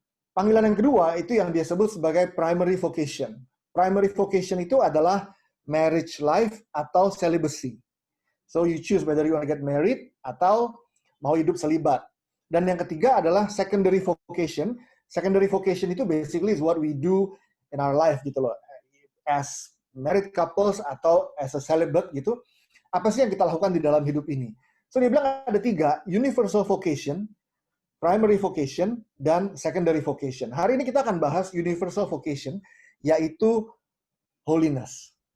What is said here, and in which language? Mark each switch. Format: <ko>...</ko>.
<id>Panggilan yang kedua itu yang dia sebut sebagai primary vocation. Primary vocation itu adalah marriage life atau celibacy.</id> <en>So you choose whether you want to get married</en> <id>atau mau hidup selibat. Dan yang ketiga adalah secondary vocation.</id> <en>Secondary vocation</en> <id>itu</id> <en>basically is what we do in our life</en> <id>gitu loh.</id> <en>As married couples atau as a celibate gitu.</en> <id>Apa sih yang kita lakukan di dalam hidup ini? So dia bilang ada 3, universal vocation, primary vocation, dan secondary vocation. Hari ini kita akan bahas universal vocation, yaitu holiness.</id>